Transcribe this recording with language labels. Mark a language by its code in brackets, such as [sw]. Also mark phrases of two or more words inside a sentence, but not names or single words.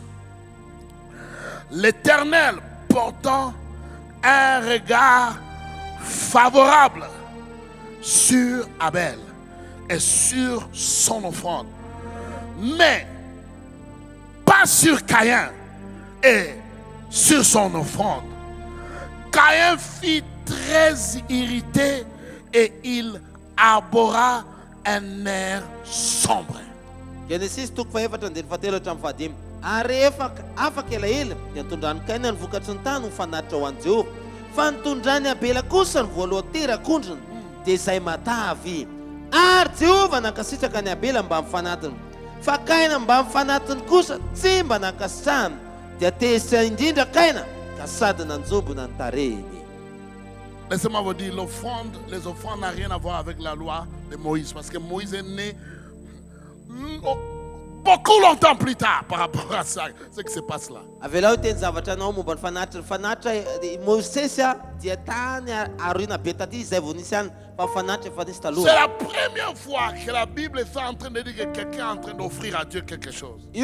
[fr] L'Éternel portant un regard favorable sur Abel et sur son offrande, mais pas sur Caïn et sur son offrande. Caïn fut très irrité et il arbora un air sombre. [mg] Genesis tuk fa efatra andiny fatelo hatramin'ny fahadimy. Ary afaka elaela dia nitondrany Kaina ny vokatry ny tany nifanatitra ho an'i Jehovah. Fa nitondrany Abela kosa ny voaloha terak'ondriny dia izay matavy. Ary Jehovah nankasitraka ny Abela mba mifanatiny. Fa Kaina mba mifanatiny kosa tsy mba nankasitrahany. Dia tesitra indrindra Kaina ka sady nanjombona ny tarehiny. [fr] Laissez-moi vous dire, les offrandes n'ont rien à voir avec la loi de Moïse. Parce que Moïse est né beaucoup longtemps plus tard par rapport à ça, ce qui se passe là. C'est la première fois que la Bible est en train de dire que quelqu'un est en train d'offrir à Dieu quelque chose.